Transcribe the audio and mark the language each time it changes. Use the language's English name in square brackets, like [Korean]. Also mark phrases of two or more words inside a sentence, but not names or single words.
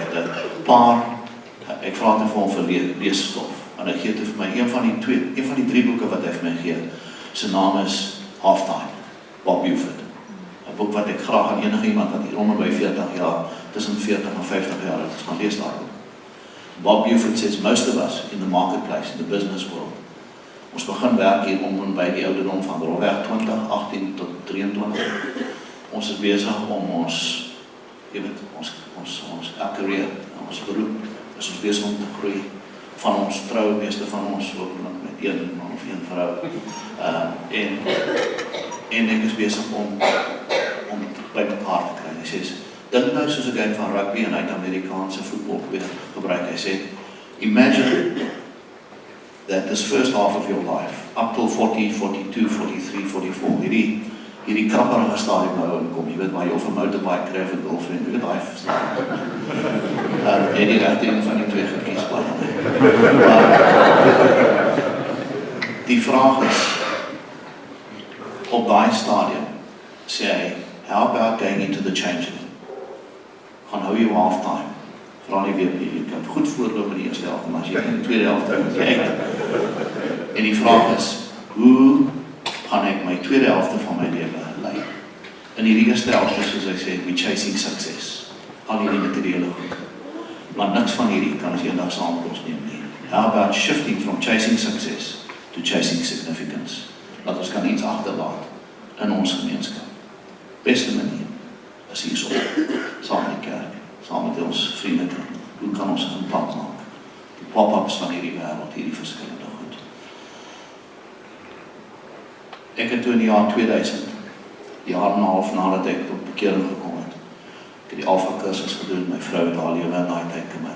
[Afrikaans] Ek het 'n paar, ek vra net vir hom vir leesstof, En hy gee toe vir my een van die 3 boeke wat hy vir my gee. Sy naam is Halftime, Bob Buford. 'n Boek wat ek graag aan enige iemand wat hier onder by 40 jaar, tussen 40 en 50 jaar het, gaan lees daar. [English] Bob Buford says most of us in the marketplace, in the business world, [Afrikaans] ons begin werk hier om en by die ouderdom van rolweg 20, 18 tot 23. Ons is besig om ons, jy weet, ons career, ons beroep, is ons besig om te groei. Van ons trou, meeste van ons hopelik met een man of een vrou. En ek is besig om by mekaar te kry. Hy sê, dink nou soos 'n game van rugby en hy het Amerikaanse voetbal gebruik. Hy sê, [English] imagine that this first half of your life, up till 40, 42, 43, 44, [Afrikaans] hierdie krapperige stadium nou inkom, jy weet waar jy of 'n motorbike kry of 'n girlfriend, jy weet daai stadium. En die regte een van die twee gekies bly. Die vraag is, op daai stadium, sê hy, [English] how about going into the changing? [Afrikaans] Gaan hou jou halftime. Vra nie weer nie, jy kan goed voorloop in die eerste helft, maar as jy in die tweede helft moet jy uit. En die vraag is, hoe gaan ek my tweede helfte van my lewe lei? In die eerste helfte, soos hy sê, [English] we chasing success. [Afrikaans] Al hierdie materiële goed. Maar niks van hierdie kan ons eendag saam met ons neem nie. [English] How about shifting from chasing success to chasing significance? [Afrikaans] Dat ons kan iets agterlaat in ons gemeenskap. Beste manier is hierso, saam met die kerk, saam met ons vriende. Hoe kan ons 'n impak maak? Die pop-ups van hierdie wêreld, hierdie verskillende goed. Ek het toe in die jaar 2000, jaar en 'n half nadat ek tot bekering gekom het, ek het die Alpha kursus gedoen, my vrou het haar lewe in daai tyd gemaak.